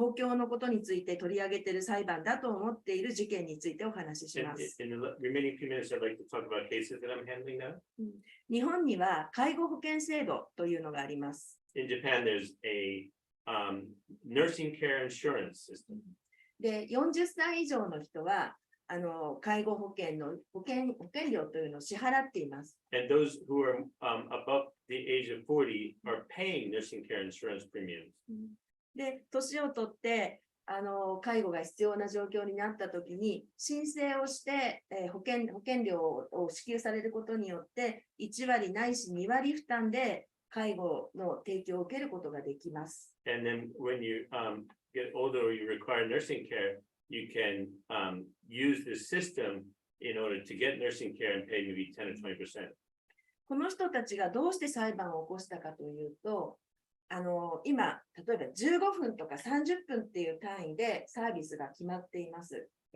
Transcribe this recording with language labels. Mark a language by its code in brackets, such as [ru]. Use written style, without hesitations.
[ja] 公共のことについて取り上げている裁判だと思っている事件についてお話しします。 [en] In the remaining few minutes, I'd like to talk about cases that I'm handling now. [ja] 日本には介護保険制度というのがあります。 [en] In Japan, there's a nursing care insurance system. [ja] で、40歳以上の人は介護保険の保険料というのを支払っています。 [en] And those who are above the age of 40 are paying nursing care insurance premiums. [ja] で、年を取って介護が必要な状況になったときに申請をして、保険料を支給されることによって1割ないし2割負担で介護の提供を受けることができます。 [en] And then when you get older or you require nursing care, you can use this system in order to get nursing care and pay maybe 10 or 20%. [ja] この人たちがどうして裁判を起こしたかというと、今、例えば15分とか30分っていう単位でサービスが決まっています。